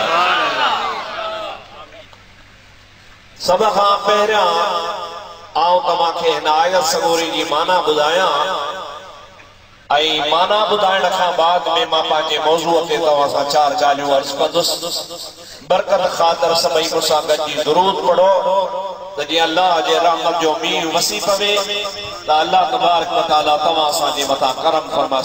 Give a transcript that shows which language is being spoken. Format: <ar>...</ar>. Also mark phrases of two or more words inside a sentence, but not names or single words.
<sd>सभ खां पहिरियां आउं तव्हांखे हिन आयत सबूरी जी माना ॿुधायां ऐं माना ॿुधाइण खां बाद में मां पंहिंजे मौज़ूअ ते तव्हां सां चार ॻाल्हियूं अर्ज़ कंदुसि। बरकत ख़ातिर सभई मूंसां गॾिजी दुरूद पढ़ो त जीअं अल्लाह जे रहमत जो मींहुं वसी पवे त</sd> <ar>الله تبارك وتعالى</ar> <sd>तव्हां असांजे मथां करम फरमा।</sd>